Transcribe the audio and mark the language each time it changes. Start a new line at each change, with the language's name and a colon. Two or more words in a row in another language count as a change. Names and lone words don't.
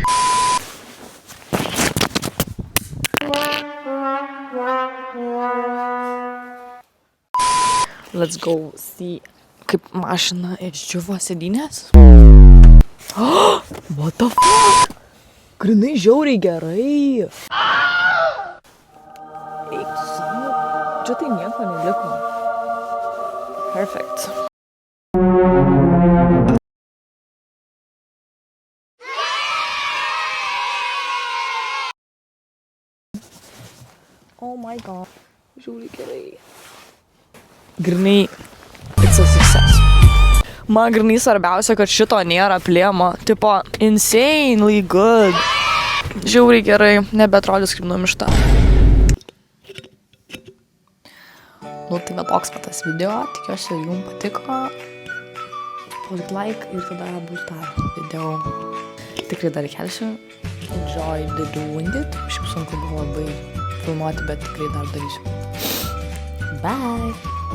English: Let's go see,
Lithuanian: kaip mašina išdžiuvo sėdynės.
English: What the fuck?
Lithuanian: Grynai žiauriai gerai. Eik tu savo. Čia tai nieko neliko.
English: Perfect. Oh my god.
Lithuanian: Žiauriai gerai. Grynai,
English: it's a success.
Lithuanian: Man grynai svarbiausia, kad šito nėra plėmo.
English: Tipo, insanely good.
Lithuanian: Žiauriai gerai, nebeatrodys kaip numišta. Nu, tai va toks va tas video, tikiuosi jums patiko. Spauskit like ir tada bus dar video. Tikrai dar kelsiu.
English: Enjoy the doing it.
Lithuanian: Šiaip sunku buvo labai filmuoti, bet tikrai dar darysiu.
English: Bye!